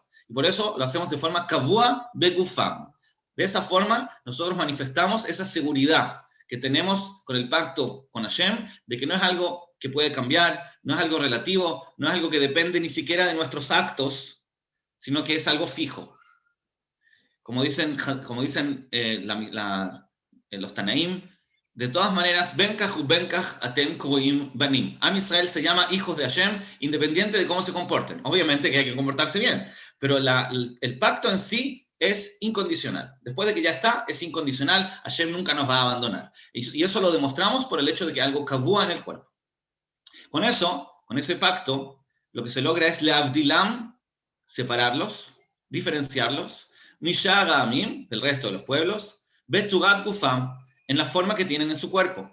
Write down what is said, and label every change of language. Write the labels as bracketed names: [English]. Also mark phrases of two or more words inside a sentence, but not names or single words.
[Spanish] Y por eso lo hacemos de forma [Hebrew] קבוע בגופם. [Spanish] De esa forma nosotros manifestamos esa seguridad que tenemos con el pacto con Hashem, de que no es algo que puede cambiar, no es algo relativo, no es algo que depende ni siquiera de nuestros actos, sino que es algo fijo. Como dicen los Tanaim, de todas maneras, [Hebrew] בין כך אתם קרויים בנים. עם ישראל [Spanish] se llama hijos de Hashem, independiente de cómo se comporten. Obviamente que hay que comportarse bien, pero el pacto en sí es incondicional. Después de que ya está, es incondicional. Hashem nunca nos va a abandonar. Y eso lo demostramos por el hecho de que algo kavua en el cuerpo. Con ese pacto, lo que se logra es leavdilam, separarlos, diferenciarlos, [Hebrew] משאר העמים, [Spanish] del resto de los pueblos, [Hebrew] בצורת גופם, [Spanish] en la forma que tienen en su cuerpo.